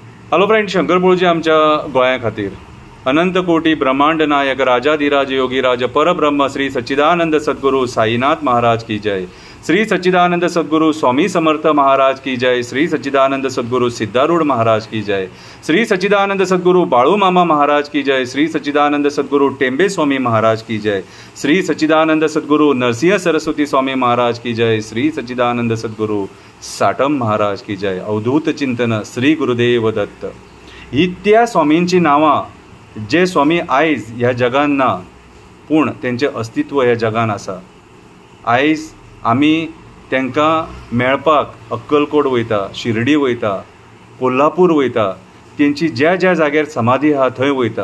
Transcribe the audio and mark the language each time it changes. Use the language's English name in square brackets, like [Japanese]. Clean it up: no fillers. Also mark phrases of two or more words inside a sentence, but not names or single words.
[English] hello friend, [Konkani] शंकर पळूजी आमच्या गोंया खातीर अनंत कोटी ब्रह्मांड नायक राजाधिराज योगीराज परब्रह्म श्री सच्चिदानंद सद्गुरु साईनाथ महाराज [Hindi] की जय। [Konkani] श्री सच्चिदानंद सद्गुरु स्वामी समर्थ महाराज [Hindi] की जय। [Konkani] श्री सच्चिदानंद सद्गुरु सिद्धारूढ़ महाराज [Hindi] की जय। [Konkani] श्री सच्चिदानंद सद्गुरु बाळू मामा महाराज [Hindi] की जय। [Konkani] श्री सच्चिदानंद सद्गुरु टेंबे स्वामी महाराज [Hindi] की जय। [Konkani] श्री सच्चिदानंद सद्गुरु नरसिंह सरस्वती स्वामी महाराज [Hindi] की जय। [Konkani] श्री सच्चिदानंद सद्गुरु साटम महाराज [Hindi] की जय। [Konkani] अवधूत चिंतन श्री गुरुदेव दत्त। ही त्या स्वामींची नावां जे स्वामी आयज ह्या जगान ना पूण तेंचें अस्तित्व ह्या जगान आसा। आयज आमी तांकां मेळपाक अक्कलकोट वयता, शिर्डी वयता, कोल्हापूर वयता, तेंची ज्या ज्या जाग्यार समाधी आहा थंय वयता।